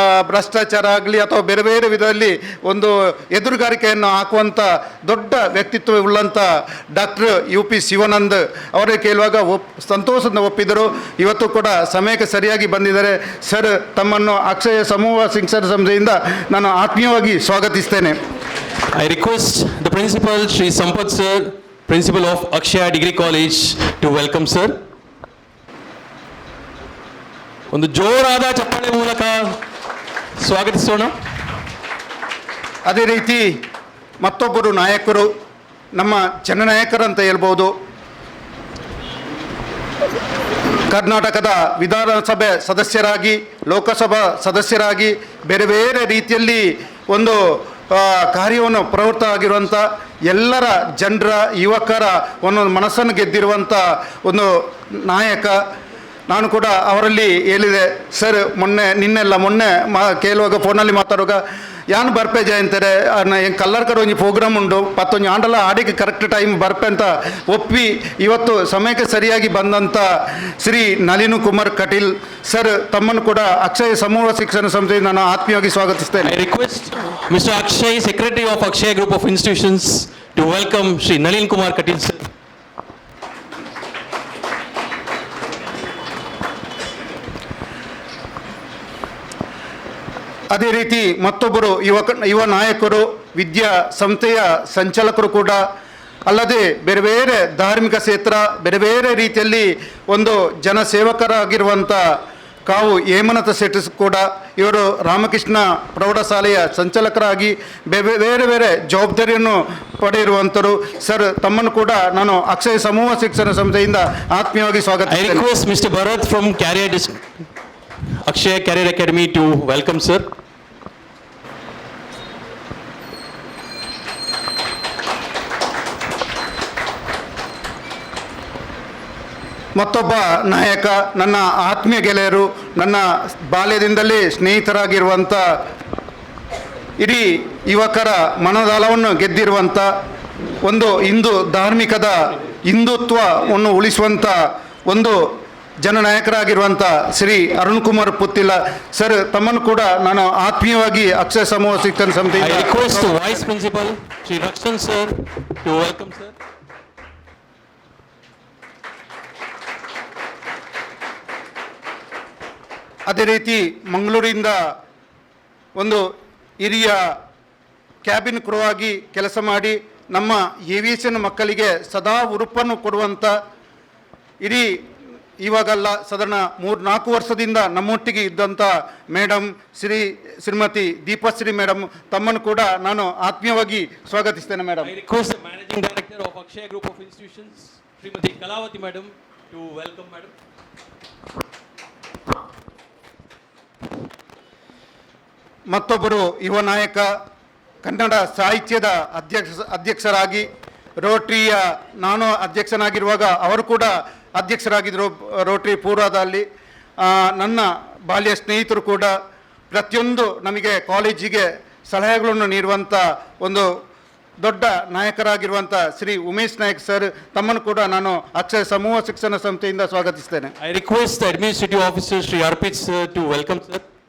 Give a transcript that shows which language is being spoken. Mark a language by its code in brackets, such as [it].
[kn] ಭ್ರಷ್ಟಾಚಾರ ಆಗಲಿ ಅಥವಾ ಬೇರೆ ಬೇರೆ ವಿಧದಲ್ಲಿ ಒಂದು ಎದುರುಗಾರಿಕೆಯನ್ನು ಹಾಕುವಂಥ ದೊಡ್ಡ ವ್ಯಕ್ತಿತ್ವವುಳ್ಳಂಥ ಡಾಕ್ಟರ್ UP ಶಿವಾನಂದ್ ಅವರೇ ಕೇಳುವಾಗ ಸಂತೋಷದಿಂದ ಒಪ್ಪಿದರು. ಇವತ್ತು ಕೂಡ ಸಮಯಕ್ಕೆ ಸರಿಯಾಗಿ ಬಂದಿದ್ದಾರೆ. ಸರ್, ತಮ್ಮನ್ನು ಅಕ್ಷಯ ಸಮೂಹ ಶಿಕ್ಷಣ ಸಂಸ್ಥೆಯಿಂದ ನಾನು ಆತ್ಮೀಯವಾಗಿ ಸ್ವಾಗತಿಸ್ತೇನೆ. [en] I request the principal, Shri Sampath sir, principal of Akshaya Degree College, to welcome sir. [kn] ಒಂದು ಜೋರಾದ ಚಪ್ಪಾಳೆ ಮೂಲಕ ಸ್ವಾಗತಿಸೋಣ. ಅದೇ ರೀತಿ ಮತ್ತೊಬ್ಬರು ನಾಯಕರು, ನಮ್ಮ ಜನನಾಯಕರಂತ ಹೇಳ್ಬೋದು. ಕರ್ನಾಟಕದ ವಿಧಾನಸಭೆ ಸದಸ್ಯರಾಗಿ, ಲೋಕಸಭಾ ಸದಸ್ಯರಾಗಿ ಬೇರೆ ಬೇರೆ ರೀತಿಯಲ್ಲಿ ಒಂದು ಕಾರ್ಯವನ್ನು ಪ್ರವೃತ್ತ ಆಗಿರುವಂಥ ಎಲ್ಲರ ಜನರ ಯುವಕರ ಒಂದೊಂದು ಮನಸ್ಸನ್ನು ಗೆದ್ದಿರುವಂಥ ಒಂದು ನಾಯಕ. ನಾನು ಕೂಡ ಅವರಲ್ಲಿ ಹೇಳಿದೆ, ಸರ್ ಮೊನ್ನೆ ಕೇಳುವಾಗ ಫೋನಲ್ಲಿ ಮಾತಾಡುವಾಗ [tcy] ಯಾನು ಬರ್ಪೆ ಜಯಂತಾರೆ ಕಲ್ಲರ್ ಕಡೆ ಒಂದು ಪ್ರೋಗ್ರಾಮ್ ಉಂಡು ಪತ್ತೊಂದು ಆಂಡಲ ಆಡಿಗೆ ಕರೆಕ್ಟ್ ಟೈಮ್ ಬರ್ಪೆ [kn] ಅಂತ ಒಪ್ಪಿ ಇವತ್ತು ಸಮಯಕ್ಕೆ ಸರಿಯಾಗಿ ಬಂದಂಥ ಶ್ರೀ ನಳಿನ್ ಕುಮಾರ್ ಕಟೀಲ್ ಸರ್, ತಮ್ಮನ್ನು ಕೂಡ ಅಕ್ಷಯ ಸಮೂಹ ಶಿಕ್ಷಣ ಸಂಸ್ಥೆಯಿಂದ ನಾನು ಆತ್ಮೀಯವಾಗಿ ಸ್ವಾಗತಿಸ್ತೇನೆ. [en] I request Mr. Akshay, Secretary of Akshaya Group of Institutions, to welcome Shri Nalin Kumar Katil sir. [kn] ಅದೇ ರೀತಿ ಮತ್ತೊಬ್ಬರು ಯುವ ನಾಯಕರು, ವಿದ್ಯಾ ಸಂಸ್ಥೆಯ ಸಂಚಾಲಕರು ಕೂಡ ಅಲ್ಲದೆ ಬೇರೆ ಬೇರೆ ಧಾರ್ಮಿಕ ಕ್ಷೇತ್ರ, ಬೇರೆ ಬೇರೆ ರೀತಿಯಲ್ಲಿ ಒಂದು ಜನಸೇವಕರಾಗಿರುವಂಥ ಕಾವು ಹೇಮನಾಥ ಶೆಟ್ಟಿ ಕೂಡ ಇವರು ರಾಮಕೃಷ್ಣ ಪ್ರೌಢಶಾಲೆಯ ಸಂಚಾಲಕರಾಗಿ ಬೇರೆ ಬೇರೆ ಜವಾಬ್ದಾರಿಯನ್ನು ಪಡೆಯಿರುವಂಥರು. ಸರ್, ತಮ್ಮನ್ನು ಕೂಡ ನಾನು ಅಕ್ಷಯ ಸಮೂಹ ಶಿಕ್ಷಣ ಸಂಸ್ಥೆಯಿಂದ ಆತ್ಮೀಯವಾಗಿ ಸ್ವಾಗತ. [en] I request Mr. Bharat from Akshaya Career Academy to welcome sir. [kn] ಮತ್ತೊಬ್ಬ ನಾಯಕ, ನನ್ನ ಆತ್ಮೀಯ ಗೆಳೆಯರು, ನನ್ನ ಬಾಲ್ಯದಿಂದಲೇ ಸ್ನೇಹಿತರಾಗಿರುವಂಥ, ಇಡೀ ಯುವಕರ ಮನದಾಳವನ್ನು ಗೆದ್ದಿರುವಂಥ ಒಂದು ಧಾರ್ಮಿಕದ ಹಿಂದುತ್ವವನ್ನು ಉಳಿಸುವಂಥ ಒಂದು ಜನನಾಯಕರಾಗಿರುವಂಥ ಶ್ರೀ ಅರುಣ್ ಕುಮಾರ್ ಪುತ್ತಿಲ ಸರ್, ತಮ್ಮನ್ನು ಕೂಡ ನಾನು ಆತ್ಮೀಯವಾಗಿ ಅಕ್ಷಯ ಸಮೂಹ ಶಿಕ್ಷಣ ಸಂಸ್ಥೆ. [en] I request the Vice Principal, Shri Rakshan sir, to welcome sir. [kn] ಅದೇ ರೀತಿ ಮಂಗಳೂರಿಂದ ಒಂದು ಹಿರಿಯ ಕ್ಯಾಬಿನ್ ಕ್ರೂ ಆಗಿ ಕೆಲಸ ಮಾಡಿ ನಮ್ಮ ಏವಿಯೇಷನ್ ಮಕ್ಕಳಿಗೆ ಸದಾ ಉರುಪನ್ನು ಕೊಡುವಂಥ, ಇಡೀ ಇವಾಗಲ್ಲ ಸಾಧಾರಣ 3-4 ವರ್ಷದಿಂದ ನಮ್ಮೊಟ್ಟಿಗೆ ಇದ್ದಂಥ ಮೇಡಮ್ ಶ್ರೀಮತಿ ದೀಪಶ್ರೀ ಮೇಡಮ್, ತಮ್ಮನ್ನು ಕೂಡ ನಾನು ಆತ್ಮೀಯವಾಗಿ ಸ್ವಾಗತಿಸ್ತೇನೆ. Madam, [en] I request the Managing Director of Akshaya Group of Institutions, Srimati Kalavati madam, to welcome madam. [kn] ಮತ್ತೊಬ್ಬರು ಯುವ ನಾಯಕ, ಕನ್ನಡ ಸಾಹಿತ್ಯದ ಅಧ್ಯಕ್ಷರಾಗಿ ರೋಟರಿಯ ನಾನು ಅಧ್ಯಕ್ಷನಾಗಿರುವಾಗ ಅವರು ಕೂಡ ಅಧ್ಯಕ್ಷರಾಗಿದ್ದರು ರೋಟರಿ ಪೂರ್ವದಲ್ಲಿ. ನನ್ನ ಬಾಲ್ಯ ಸ್ನೇಹಿತರು ಕೂಡ ಪ್ರತಿಯೊಂದು ನಮಗೆ ಕಾಲೇಜಿಗೆ ಸಲಹೆಗಳನ್ನು ನೀಡುವಂಥ ಒಂದು ದೊಡ್ಡ ನಾಯಕರಾಗಿರುವಂಥ ಶ್ರೀ ಉಮೇಶ್ ನಾಯಕ್ ಸರ್ ತಮ್ಮನ್ನು ಕೂಡ ನಾನು ಅಕ್ಷಯ ಸಮೂಹ ಶಿಕ್ಷಣ ಸಂಸ್ಥೆಯಿಂದ ಸ್ವಾಗತಿಸ್ತೇನೆ. [en] I request the administrative officer Sri Arpit sir to welcome sir.